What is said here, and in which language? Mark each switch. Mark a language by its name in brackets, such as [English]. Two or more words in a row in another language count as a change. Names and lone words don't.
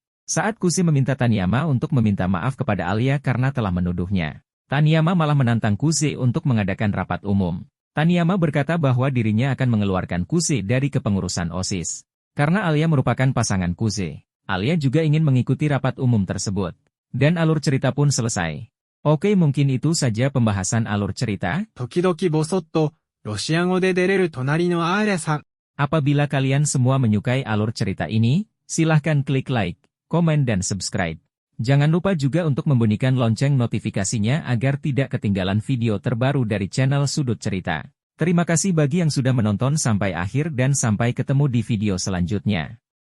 [Indonesian] Saat Kuze meminta Taniyama untuk meminta maaf kepada Alia karena telah menuduhnya, Taniyama malah menantang Kuze untuk mengadakan rapat umum. Taniyama berkata bahwa dirinya akan mengeluarkan Kuze dari kepengurusan OSIS. Karena Alia merupakan pasangan Kuze, Alia juga ingin mengikuti rapat umum tersebut. Dan alur cerita pun selesai. Oke, mungkin itu saja pembahasan alur cerita. [Japanese] 時々ボソッと、ロシア語で出れる隣のアーリャさん。 [Indonesian] Apabila kalian semua menyukai alur cerita ini, silahkan klik like, komen dan subscribe. Jangan lupa juga untuk membunyikan lonceng notifikasinya agar tidak ketinggalan video terbaru dari channel Sudut Cerita. Terima kasih bagi yang sudah menonton sampai akhir dan sampai ketemu di video selanjutnya.